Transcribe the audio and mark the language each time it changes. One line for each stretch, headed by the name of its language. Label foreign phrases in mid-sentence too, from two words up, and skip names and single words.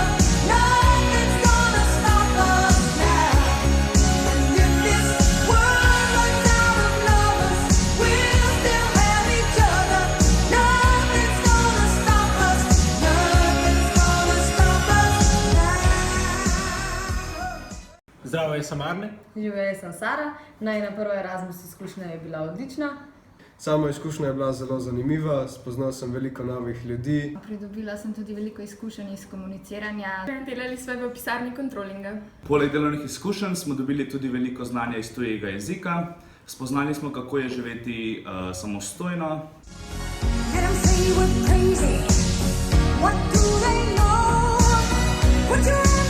English: Nothing's gonna stop us now. And if this world runs out of lovers, we'll still have each other. Nothing's gonna stop us. Nothing's gonna stop us now.
Slovenian: Zdravo, jaz sem Arne. Živijo, jaz sem Sara. Najina prva Erasmus izkušnja je bila odlična. Sama izkušnja je bila zelo zanimiva, spoznal sem veliko novih ljudi. Pridobila sem tudi veliko izkušenj iz komuniciranja. Delali smo v pisarni kontrolinga. Poleg delovnih izkušenj smo dobili tudi veliko znanja iz tujega jezika. Spoznali smo, kako je živeti samostojno.
English: Let them say we're crazy. What do they know? Put your